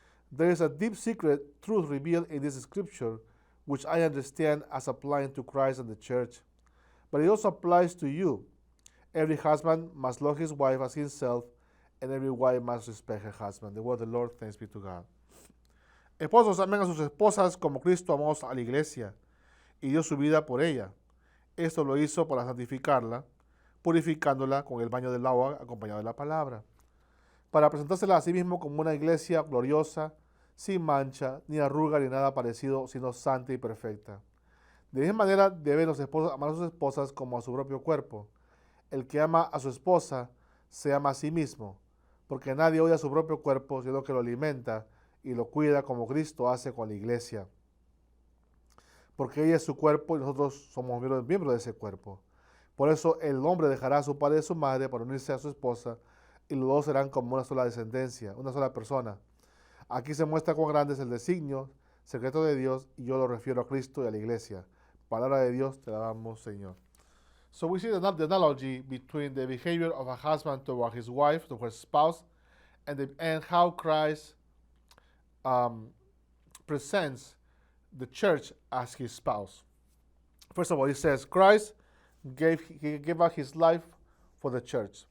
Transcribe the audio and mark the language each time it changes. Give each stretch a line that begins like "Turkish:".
English: There is a deep secret truth revealed in this scripture, which I understand as applying to Christ and the church. But it also applies to you. Every husband must love his wife as himself, and every wife must respect her husband. The word of the Lord, thanks be to God.
Spanish: Esposos, amen a sus esposas como Cristo amó a la iglesia y dio su vida por ella. Esto lo hizo para santificarla, purificándola con el baño del agua acompañado de la palabra, para presentársela a sí mismo como una iglesia gloriosa, sin mancha, ni arruga, ni nada parecido, sino santa y perfecta. De esa manera deben los esposos amar a sus esposas como a su propio cuerpo. El que ama a su esposa se ama a sí mismo, porque nadie odia a su propio cuerpo, sino que lo alimenta y lo cuida como Cristo hace con la iglesia. Porque ella es su cuerpo y nosotros somos miembros de ese cuerpo. Por eso el hombre dejará a su padre y a su madre para unirse a su esposa, y los dos serán como una sola descendencia, una sola persona. Aquí se muestra cuán grande es el designio secreto de Dios, y yo lo refiero a Cristo y a la iglesia. Palabra de Dios, te la damos, Señor.
English: So we see the analogy between the behavior of a husband toward his wife, toward his spouse, and how Christ presents the church as his spouse. First of all, he says Christ gave up his life for the church.